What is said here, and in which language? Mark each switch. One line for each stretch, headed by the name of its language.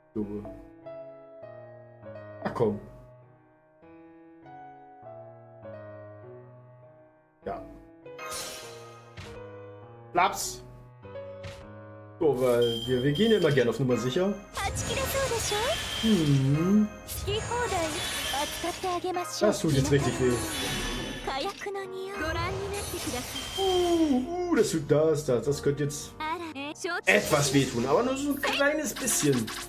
German: Junge. Ach komm. Ja. Laps. So, weil wir gehen ja immer gerne auf Nummer sicher.
Japanese: はち切れそうでしょ Hm. 好き放題扱ってあげましょう
German: Das tut jetzt richtig weh.
Japanese: 火薬の匂いご覧になってください
German: Das tut das. Das könnte jetzt
Japanese: あら承知
German: etwas wehtun, aber nur so ein kleines bisschen.